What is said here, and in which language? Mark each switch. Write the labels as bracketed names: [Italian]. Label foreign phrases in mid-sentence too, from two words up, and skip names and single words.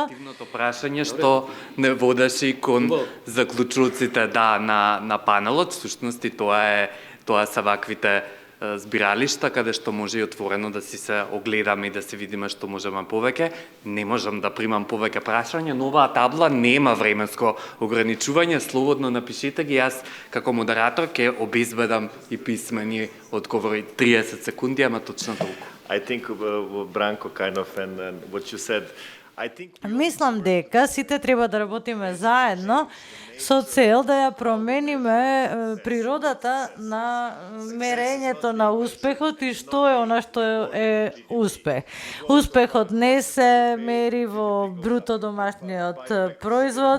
[Macedonian] Активното прашање што не водеше и кон заклучоците на панелот, всушност и тоа се ваквите збиралишта каде што може и отворено да си се огледаме и да се видиме што можеме повеќе. Не можам да примам повеќе прашања, но оваа табла нема временско ограничување, слободно напишете ги, јас како модератор ќе обезбедам и писмени одговори 30 секунди, ама точно толку. [English] I think Branko kind of and what you said. [Macedonian] Мислам дека сите треба да работиме заедно со цел да ја промениме природата на мерењето на успехот и што е она што е успех. Успехот не се мери во бруто домашниот производ.